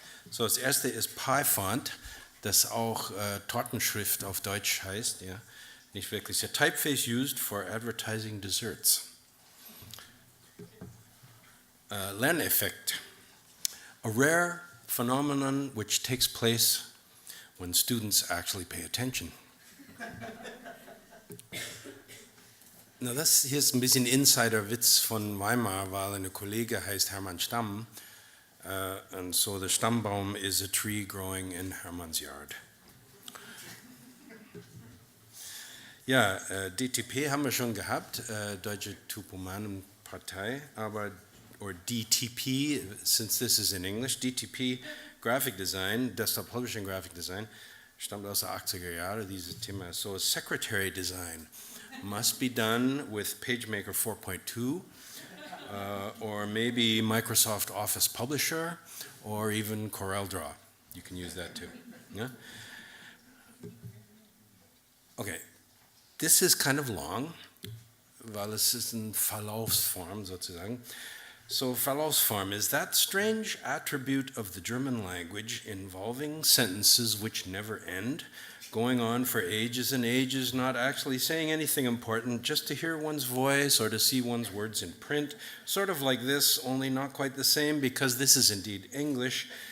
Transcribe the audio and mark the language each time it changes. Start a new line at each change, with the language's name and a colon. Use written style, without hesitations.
German: So, das erste ist Pi-Font, das auch Tortenschrift auf Deutsch heißt, ja. Nicht wirklich.
English: A typeface used for advertising desserts. LERNEFFEKT, a rare phenomenon which takes place when students actually pay attention.
German: Na, das hier ist ein bisschen Insider-Witz von Weimar, weil ein Kollege heißt Hermann Stamm.
English: And so the Stammbaum is a tree growing in Hermann's yard.
German: Ja, DTP haben wir schon gehabt, Deutsche Typomanenpartei, aber,
English: or DTP, since this is in English,
German: DTP-GRAFIK-DESIGN, Desktop Publishing Graphic Design, stammt aus der 80er Jahre, dieses Thema.
English: So secretary design must be done with PageMaker 4.2, or maybe Microsoft Office Publisher, or even CorelDRAW. You can use that too. Yeah? Okay, this is kind of long,
German: weil es ist ein Verlaufsform sozusagen.
English: So Verlaufsform is that strange attribute of the German language involving sentences which never end, going on for ages and ages, not actually saying anything important, just to hear one's voice or to see one's words in print, sort of like this, only not quite the same, because this is indeed English,